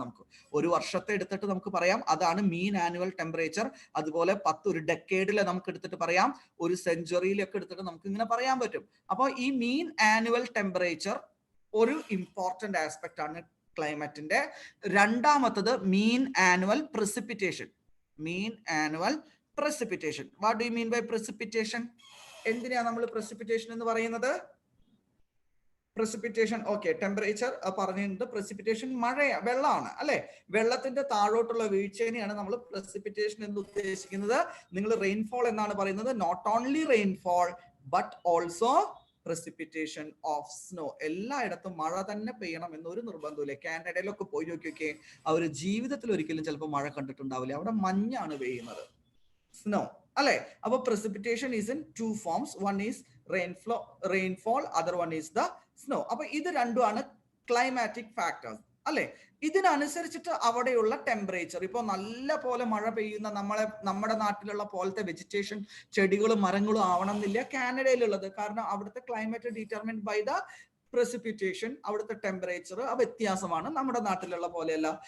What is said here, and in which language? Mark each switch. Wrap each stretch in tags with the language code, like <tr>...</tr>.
<ml>നമുക്ക് ഒരു വർഷത്തെ എടുത്തിട്ട് നമുക്ക് പറയാം അതാണ് മീൻ ആനുവൽ ടെമ്പറേച്ചർ. അതുപോലെ ഒരു ഡെക്കേഡിൽ നമുക്ക് എടുത്തിട്ട് പറയാം, ഒരു സെഞ്ചുറിയിലൊക്കെ എടുത്തിട്ട് നമുക്ക് ഇങ്ങനെ പറയാൻ പറ്റും. അപ്പോൾ ഈ മീൻ ആനുവൽ ടെമ്പറേച്ചർ ഒരു ഇമ്പോർട്ടന്റ് ആസ്പെക്ട് ആണ് ക്ലൈമറ്റിന്റെ. രണ്ടാമത്തത് മീൻ annual precipitation.</ml> <en>Mean annual precipitation. What do you mean by precipitation?</en> <ml>എന്തിനാ നമ്മൾ precipitation എന്ന് പറയുന്നത്? precipitation, okay, temperature പറഞ്ഞിട്ടുണ്ട്, precipitation മഴ വെള്ളമാണ് അല്ലെ, വെള്ളത്തിന്റെ താഴോട്ടുള്ള വീഴ്ചയാണ് നമ്മൾ precipitation എന്ന് ഉദ്ദേശിക്കുന്നത്. നിങ്ങൾ റെയിൻഫോൾ എന്നാണ് പറയുന്നത്.</ml> <en>Not only rainfall but also precipitation of snow.</en> <ml>എല്ലായിടത്തും മഴ തന്നെ പെയ്യണം എന്നൊരു നിർബന്ധമില്ല. കാനഡയിലൊക്കെ പോയി നോക്കിയൊക്കെ അവർ ജീവിതത്തിൽ ഒരിക്കലും ചിലപ്പോൾ മഴ കണ്ടിട്ടുണ്ടാവില്ല, അവിടെ മഞ്ഞാണ് പെയ്യുന്നത്, സ്നോ അല്ലെ.</ml> <en>അപ്പൊ precipitation is in two forms. One is rainfall, other one is the snow.</en> <ml>അപ്പൊ ഇത് രണ്ടുമാണ് ക്ലൈമാറ്റിക് ഫാക്ടേഴ്സ് അല്ലെ. ഇതിനനുസരിച്ചിട്ട് അവിടെയുള്ള ടെമ്പറേച്ചർ, ഇപ്പൊ നല്ല പോലെ മഴ പെയ്യുന്ന നമ്മുടെ നാട്ടിലുള്ള പോലത്തെ വെജിറ്റേഷൻ, ചെടികളും മരങ്ങളും ആവണം എന്നില്ല കാനഡയിലുള്ളത്. കാരണം അവിടുത്തെ climate determined by the precipitation, അവിടുത്തെ ടെമ്പറേച്ചർ വ്യത്യാസമാണ്, നമ്മുടെ നാട്ടിലുള്ള പോലെയല്ല.</ml>